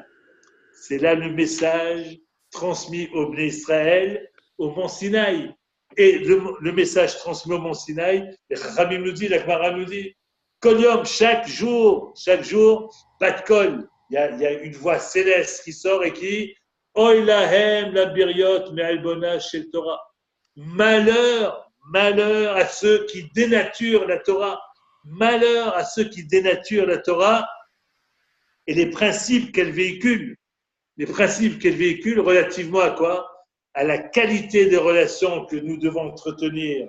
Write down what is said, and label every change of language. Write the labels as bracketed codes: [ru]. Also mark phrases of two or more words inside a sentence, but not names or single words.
[fr] C'est là le message transmis au Bnei Israël, au Mont Sinaï. Et le message transmis au Mont Sinaï, Rabbi nous dit, la Gemara nous dit, [he] כל יום, [fr] chaque jour, [he] בת קול, [fr] il y a une voix céleste qui sort et qui [he] אוי להם לבריות מעלבונה של תורה. [fr] Malheur à ceux qui dénaturent la Torah. Malheur à ceux qui dénaturent la Torah et les principes qu'elle véhicule. Les principes qu'elle véhicule relativement à quoi? À la qualité des relations que nous devons entretenir.